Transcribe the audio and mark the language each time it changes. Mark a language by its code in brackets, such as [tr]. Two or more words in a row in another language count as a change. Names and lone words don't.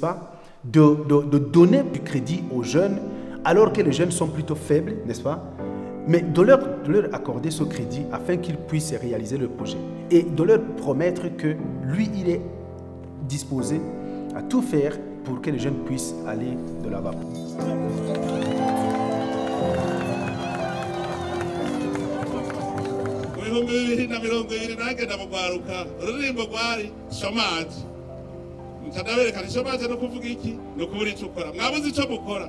[fr] pas, de donner du crédit aux jeunes alors que les jeunes sont plutôt faibles, n'est-ce pas, mais de leur accorder ce crédit afin qu'ils puissent réaliser le projet et de leur promettre que lui, il est disposé à tout faire pour que les jeunes puissent aller de l'avant. [rn] Mutadaberekana ishomaje no kuvuga iki no kubura ico ukora mwabuze ico mukora